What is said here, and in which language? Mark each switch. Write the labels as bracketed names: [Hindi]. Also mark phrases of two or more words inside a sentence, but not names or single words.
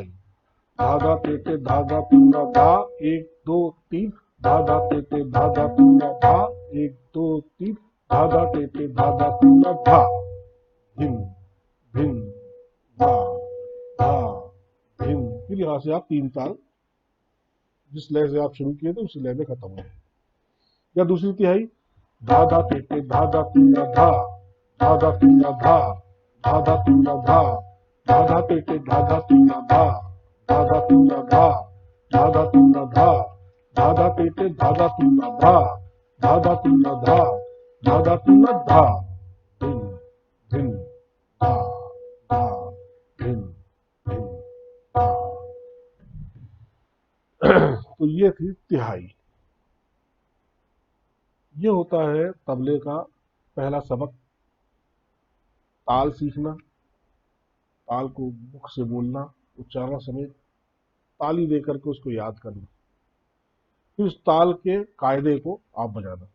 [Hindi] धा धा ते ते धा धा तूना धा, एक दो तीन धा धा ते ते धा धा तूना धा, एक दो तीन धा धा ते ते धा धा तूना धा, धिन धिन धा धा धिन। फिर यहाँ से आप 3 ताल जिस लय से आप शुरू किए थे उसी लय में खत्म हो। या दूसरी तिहाई, धा धा ते ते धा धा तूना धा, धा धा तूना धा, धा धा तूना धा, धा धा ते ते धा धा तूना धा, धा धा तूना धा, धा धा तूना धा, धा धा ते ते धा धा तूना धा, धा धा तूना धा, धा धा तूना धा, धिन धिन धा धा धिन धिन धा। तो ये थी तिहाई। ये होता है तबले का पहला सबक। ताल सीखना, ताल को मुख से बोलना, उच्चारण समेत ताली देकर के उसको याद करना, फिर उस ताल के कायदे को आप बजाना।